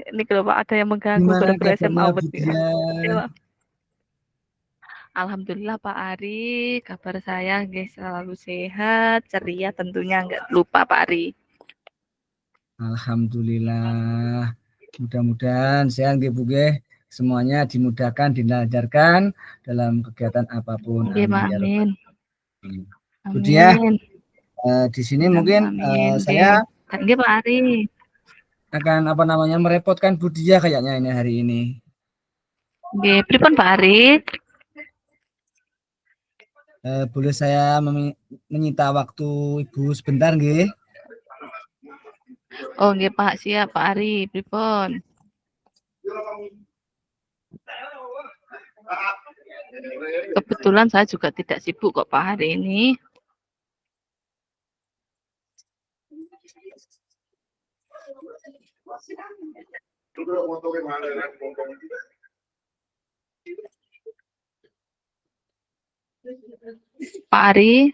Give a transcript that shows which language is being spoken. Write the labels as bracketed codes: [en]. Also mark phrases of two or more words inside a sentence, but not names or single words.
[id] Ini kalau Pak ada yang mengganggu gara-gara SMA Budia? Alhamdulillah Pak Ari, kabar saya guys selalu sehat, ceria tentunya nggak lupa Pak Ari. Alhamdulillah. Mudah-mudahan sehat nggih Bu nggih. Semuanya dimudahkan, dilancarkan dalam kegiatan apapun. Nggih, Pak. [ar] Amin ya rabbal [id] Amin. alamin. Bu Diah, Amin. di sini mungkin Amin. saya Nggih, Pak Ari. akan merepotkan Bu Diah kayaknya ini hari ini. [jv] Nggih, pripun Pak Ari? [id] Boleh saya menyita waktu Ibu sebentar nggih? Oh, nggih Pak, siap Pak Ari, pripun? Kebetulan saya juga tidak sibuk kok Pak hari ini. Pak Ari?